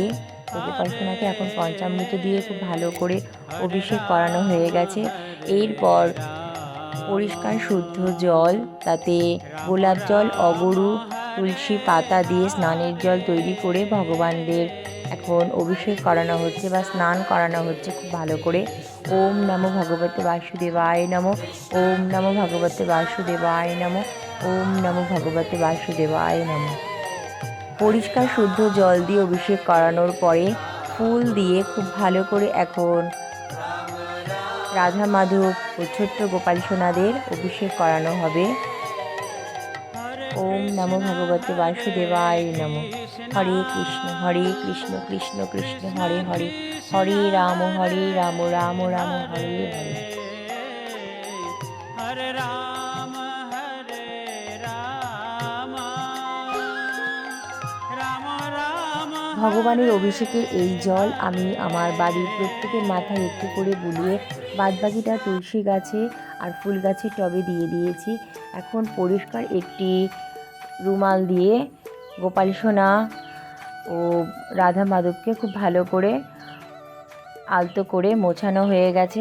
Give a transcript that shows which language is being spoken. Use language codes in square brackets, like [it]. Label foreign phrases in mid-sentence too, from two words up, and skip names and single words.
[bn] তো গোপাল সোনাকে এখন পঞ্চামৃত দিয়ে খুব ভালো করে অভিষেক করানো হয়ে গেছে। এরপর পরিষ্কার শুদ্ধ জল, তাতে গোলাপ জল, অগরু, তুলসী পাতা দিয়ে স্নানের জল তৈরি করে ভগবানদের এখন অভিষেক করানো হচ্ছে বা স্নান করানো হচ্ছে খুব ভালো করে। [sa] ওম নমো ভগবতে বাসুদেবায় নমো। ওম নমো ভগবতে বাসুদেবায় নমো। ওম নমো ভগবতে বাসুদেবায় নমো। [bn] পরিষ্কার শুদ্ধ জল দিয়ে অভিষেক করানোর পরে ফুল দিয়ে খুব ভালো করে এখন রাধা মাধব ও ছোট্ট গোপাল সোনাদের অভিষেক করানো হবে। [sa] ওম নমো ভগবতে বাসুদেবায় নমো। হরে কৃষ্ণ কৃষ্ণ কৃষ্ণ হরে হরে, হরে রাম রাম রাম হরে হরে। হরে রাম রাম রাম। [bn] ভগবানের অভিষেকের এই জল আমি আমার বাড়ির প্রত্যেকের মাথায় একটু করে বুলিয়ে বাদবাকিটা তুলসী গাছে আর ফুল গাছের টবে দিয়ে দিয়েছি। এখন পরিষ্কার একটি রুমাল দিয়ে গোপাল সোনা ও রাধা মাধবকে খুব ভালো করে আলতো করে মোছানো হয়ে গেছে।